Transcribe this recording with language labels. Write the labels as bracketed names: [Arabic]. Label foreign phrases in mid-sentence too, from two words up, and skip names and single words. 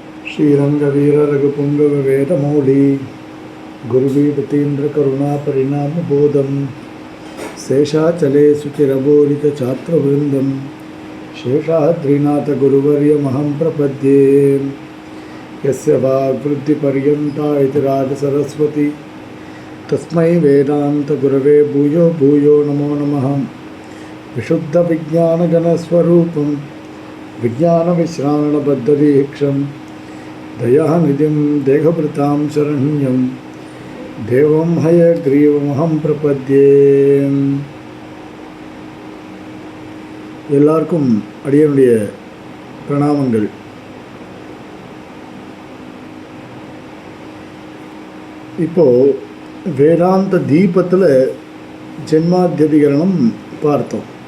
[Sanskrit] श्रीरंगवीर रघुपुंगव वेदमौली गुरुवीरतीन्द्र करुणा परिणाम बोधम शेषाचले सुचिरबोधित छात्रवृंदम शेषाद्रिनाथ गुरुवर्यमहं प्रपद्ये यस्य वाग्वृद्धिपर्यन्ता इति राज सरस्वती तस्मै वेदांत गुरवे भूयो भूयो नमो नमः। विशुद्ध विज्ञानगणस्वरूपं विज्ञानविश्राणबद्धदीक्षं दयानिधिं देहभृतां शरण्यं देवं हयग्रीवमहं प्रपद्ये। [Tamil] எல்லாருக்கும் அடியனுடைய பிரணாமங்கள். இப்போ வேதாந்த தீபத்தில் ஜென்மாத்யதிகரணம் பார்த்தோம்.